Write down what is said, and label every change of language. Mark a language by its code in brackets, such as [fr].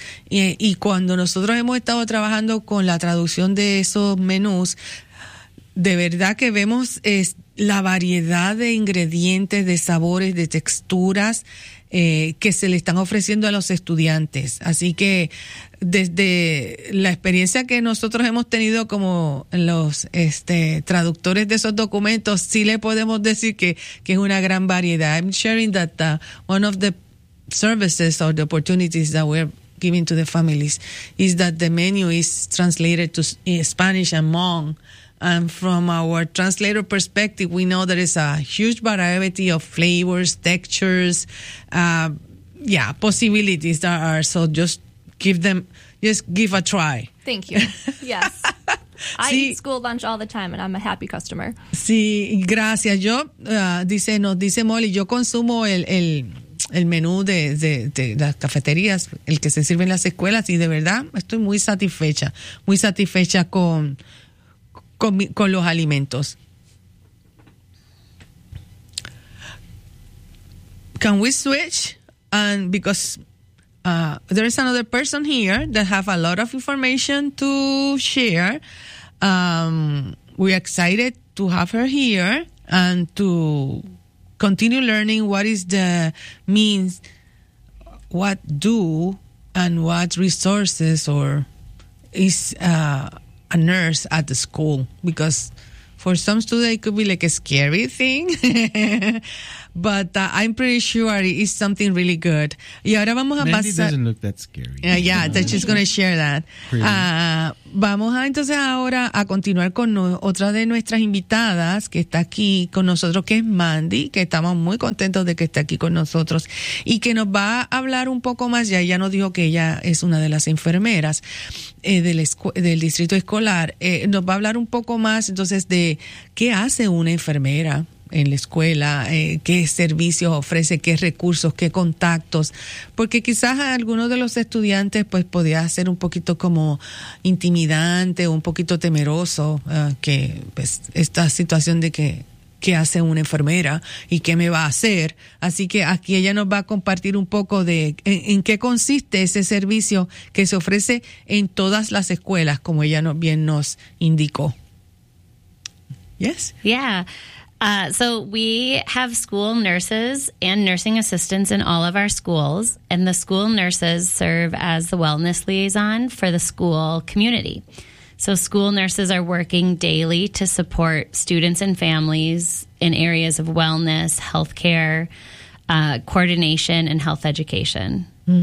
[es] Y cuando nosotros hemos estado trabajando con la traducción de esos menús, de verdad que vemos la variedad de ingredientes, de sabores, de texturas que se le están ofreciendo a los estudiantes. Así que desde la experiencia que nosotros hemos tenido como los traductores de esos documentos, sí le podemos decir que es una gran variedad. [en] I'm sharing that one of the services or the opportunities that we're giving to the families is that the menu is translated to Spanish and Hmong. And from our translator perspective, we know there is a huge variety of flavors, textures, possibilities that are. So just give a try. Thank you. Yes. I eat school lunch all the time and I'm a happy customer. [es] Sí, gracias. Yo, dice Molly, yo consumo el menú de las cafeterías, el que se sirve en las escuelas, y de verdad estoy muy satisfecha con los alimentos. [en] Can we switch? And because there is another person here that have a lot of information to share. We're excited to have her here and to continue learning what is the means, what do, and what resources or is a nurse at the school, because for some students it could be like a scary thing, but I'm pretty sure it is something really good. [es] Y ahora vamos a pasar. [en] Mandy doesn't look that scary. That she's going to share that. [es] Vamos a entonces ahora a continuar con otra de nuestras invitadas que está aquí con nosotros, que es Mandy, que estamos muy contentos de que esté aquí con nosotros y que nos va a hablar un poco más. Ya ella nos dijo que ella es una de las enfermeras del distrito escolar. Nos va a hablar un poco más entonces de qué hace una enfermera en la escuela, qué servicios ofrece, qué recursos, qué contactos, porque quizás a algunos de los estudiantes pues podía ser un poquito como intimidante o un poquito temeroso que pues esta situación de qué hace una enfermera y qué me va a hacer. Así que aquí ella nos va a compartir un poco de en qué consiste ese servicio que se ofrece en todas las escuelas, como ella bien nos indicó. [en] Yes. Yeah. So we have school nurses and nursing assistants in all of our schools, and the school nurses serve as the wellness liaison for the school community. So school nurses are working daily to support students and families in areas of wellness, healthcare, coordination, and health education. Mm-hmm.